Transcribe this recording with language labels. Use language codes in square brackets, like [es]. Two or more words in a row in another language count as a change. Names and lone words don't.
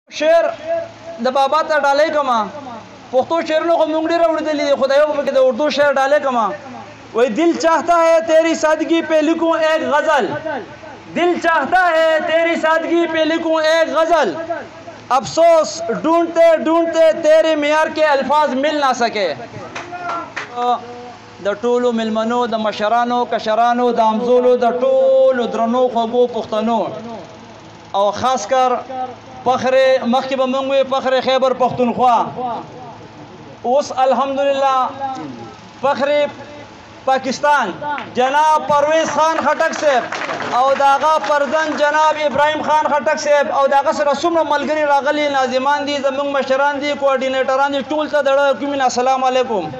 [ps] شعر د بابا ته ډالۍ کما پښتو شعرونو خو موږ ډېر اورېدلي دي خدای په کې د اردو شعر ډالۍ کما وای [ur] دل چاہتا ہے تیری سادگی پہ لکھوں ایک غزل دل چاہتا ہے تیری سادگی پہ لکھوں ایک غزل افسوس ڈھونڈتے ڈھونڈتے تیرے معیار کے الفاظ مل نہ سکے [ps] د ټولو ملمنو د مشرانو کشرانو د امزولو د ټولو درنو خوږو پښتنو او خاص کر فخر مخکې به موږ وي فخر خیبر پښتونخوا اوس الحمدلله فخر پاکستان جناب پرویز خان خټک صاحب او داغه پرزن جناب ابراهیم خان خټک صاحب او داغه سره څومره ملګري راغلي ناظمان دي زموږ مشران دي کوارډینیټران دي ټول ته دړه کوم [ar] السلام علیکم